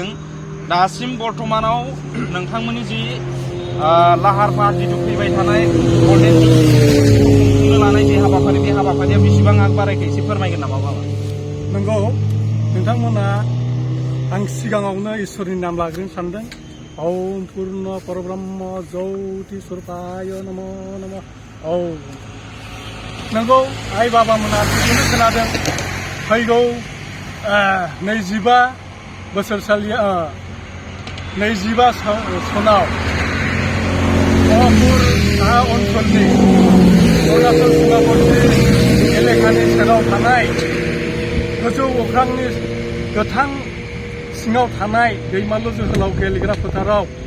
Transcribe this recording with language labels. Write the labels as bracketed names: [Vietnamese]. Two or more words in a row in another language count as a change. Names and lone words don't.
[Bodo] दासिम बर्तमानाव नोंथांमोननि जि लाहार फाहार जिथु फैबाय थानाय खुंनो लानाय जे हाबाफारि, बे हाबाफारिया बेसेबां आग बारायखो एसे फोरमायगोन नामा बाबा? नंगौ, नोंथांमोना आं सिगाङावनो इसोरनि नाम लाग्रोनो सानदों। [Sanskrit] ओम पूर्ण परब्रह्म ज्योति स्वरूपाय नमो नमः। [Bodo] नंगौ, आइ बाबामोना बिदिनो खोनादों फैगौ 25 बोसोरसालि 25 सनाव गहपुर ओनसोलनि अरुणाचल सीमावर्ती एलेकानि सेराव थानाय गोजौ अख्रांनि गोथां सिङाव थानाय दैमालु जोहोलाव गेलेग्रा फोथाराव